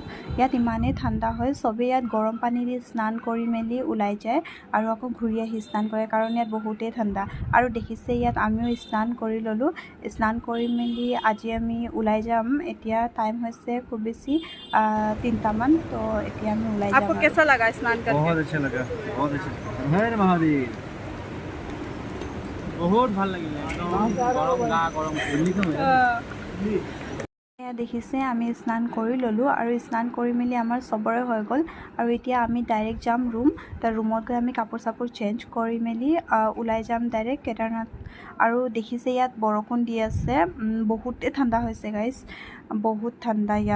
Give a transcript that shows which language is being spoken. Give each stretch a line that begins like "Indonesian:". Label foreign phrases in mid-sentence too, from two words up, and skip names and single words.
Assamese: ইয়াত ইমানেই ঠাণ্ডা হয়, চবেই ইয়াত গৰম পানী দি স্নান কৰি মেলি ওলাই যায় আৰু আকৌ ঘূৰি আহি স্নান কৰে, কাৰণ ইয়াত বহুতেই ঠাণ্ডা। আৰু দেখিছে ইয়াত আমিও স্নান কৰি ল'লোঁ। স্নান কৰি মেলি আজি আমি ওলাই যাম। এতিয়া টাইম হৈছে খুব বেছি 3টামান। তো এতিয়া আমি ওলাই যাম।
Hindi: आपको कैसा लगा स्नान करके? बहुत अच्छा लगा, बहुत अच्छा। हर महादेव बहुत
Assamese: ভাল লাগিলে, একদম গৰম গা গৰম খুলি তো এয়া দেখিছে আমি স্নান কৰি ল'লোঁ আৰু স্নান কৰি মেলি আমাৰ চবৰে হৈ গ'ল। আৰু এতিয়া আমি ডাইৰেক্ট যাম ৰুম। তাৰ ৰুমত গৈ আমি কাপোৰ চাপোৰ চেঞ্জ কৰি মেলি ওলাই যাম ডাইৰেক্ট কেদাৰনাথ। আৰু দেখিছে ইয়াত বৰষুণ দি আছে, বহুতেই ঠাণ্ডা হৈছে গাইজ, বহুত ঠাণ্ডা ইয়াত।